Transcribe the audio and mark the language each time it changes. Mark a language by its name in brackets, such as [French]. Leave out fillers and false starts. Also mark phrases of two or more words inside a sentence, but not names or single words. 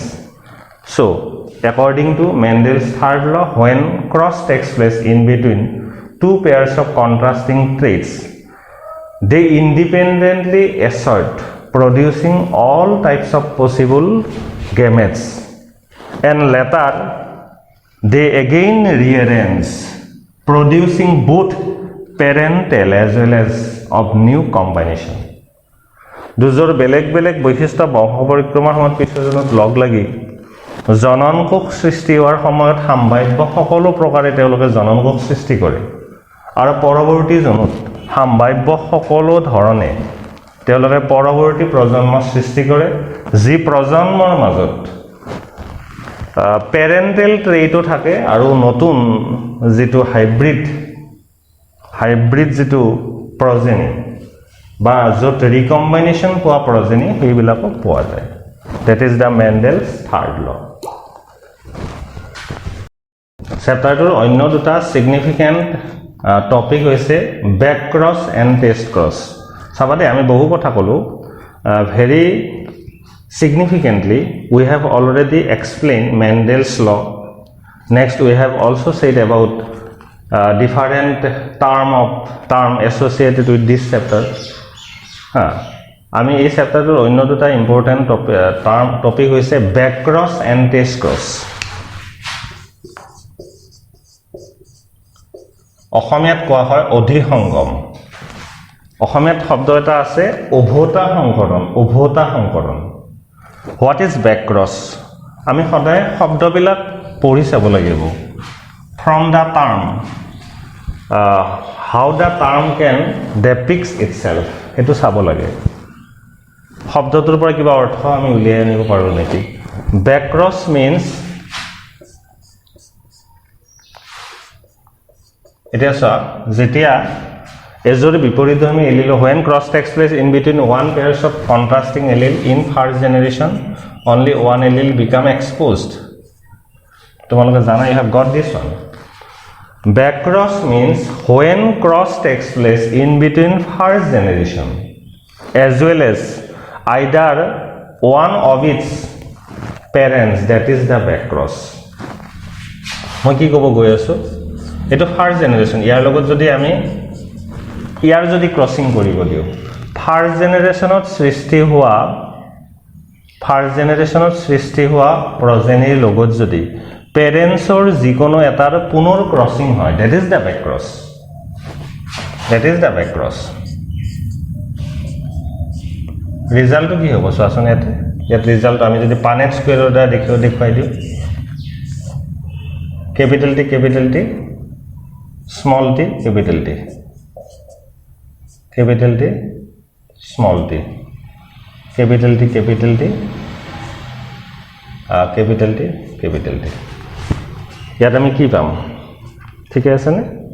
[English] So, according to Mendel's third law, when cross takes place in between two pairs of contrasting traits, they independently assort, producing all types of possible gametes, and later they again rearrange, producing both parental as well as of new combination. [Assamese] দুজোৰ বেলেগ বেলেগ বৈশিষ্ট্য বংশ পৰিক্ৰমাৰ সময়ত পিছজনত লগ লাগি জননকোষ সৃষ্টি হোৱাৰ সময়ত সাম্ভাব্য সকলো প্ৰকাৰে তেওঁলোকে জননকোষ সৃষ্টি কৰে আৰু পৰৱৰ্তী জনত সাম্ভাব্য সকলো ধৰণে তেওঁলোকে পৰৱৰ্তী প্ৰজন্ম সৃষ্টি কৰে যি প্ৰজন্মৰ মাজত পেৰেণ্টেল ট্ৰেইটো থাকে আৰু নতুন যেটো হাইব্ৰিড যেটো প্ৰজেনি বা য'ত ৰিকম্বাইনেশ্যন পোৱা প্ৰজেনি সেইবিলাকক পোৱা যায় [English] that is the Mendel's third law. [Assamese] চেপ্টাৰটোৰ অন্য দুটা [English] significant topic [Assamese] হৈছে [English] back cross and test cross [Assamese] চাবাদে আমি বহু কথা কলো ভেৰি [English] significantly we have already explained Mendel's law. Next we have also said about different term associated with this chapter. [Assamese] আমি এই চেপ্টাৰটোৰ অন্য দুটা [English] important topic [Assamese] হৈছে [English] back cross and test cross [Assamese] অসমীয়াত কোৱা হয় অধিসংগম অসমীয়াত শব্দ এটা আছে উভতা সংকৰণ [English] What is back cross? [Assamese] আমি সদায় শব্দবিলাক পঢ়ি চাব লাগিব [English] from the term how the term can depicts itself [Assamese] এটো চাব লাগে শব্দটোৰ পৰা কিবা অৰ্থ আমি উলিয়াই আনিব পাৰো নেকি [English] back cross means [Assamese] এটা যেতিয়া এজোৰে বিপৰীতধৰ্মী এলিল [English] when cross takes place in between one pairs of contrasting allele in first generation only one allele become exposed [Assamese] তোমালোকে জানা [English] you have got this one back cross means when cross takes place in between first generation as well as either one of its parents that is the back cross [Assamese] মই কি কব গৈ আছো এটো [English] first generation [Assamese] ইয়ার লগত যদি আমি ইয়ার যদি ক্রসিং কৰিব দিও [English] ফার্স্ট জেনারেশনত [Assamese] সৃষ্টি হোৱা প্ৰজেনিৰ লগত যদি পেৰেন্টছৰ যিকোনো এটাৰ পুনৰ ক্রসিং হয় [English] that is the back [Assamese] cross ৰিজাল্ট কি হ'ব চোৱাচোন ইয়াত ৰিজাল্ট আমি যদি পানেট স্কয়াৰৰ দ্বাৰা দেখুৱাই দিও [English] capital T small t capital T [Assamese] small t capital T capital T ইয়াত আমি কি পাম ঠিক আছে নে